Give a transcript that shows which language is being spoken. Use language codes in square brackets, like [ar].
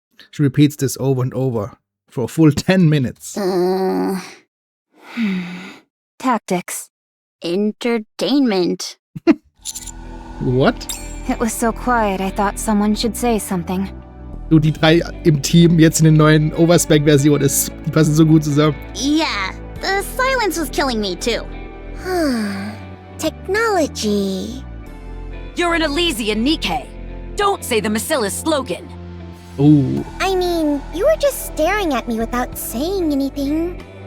[en] She repeats this over and over for a full 10 minutes. Tactics. Entertainment. What? It was so quiet, I thought someone should say something. [de] Du, die drei im Team jetzt in den neuen Overspec-Version, die passen so gut zusammen. [en] Yeah, the silence was killing me too. Technology. You're an Elysian, Nikke. Don't say the Macillus slogan. Oh. I mean, you were just staring at me without saying anything.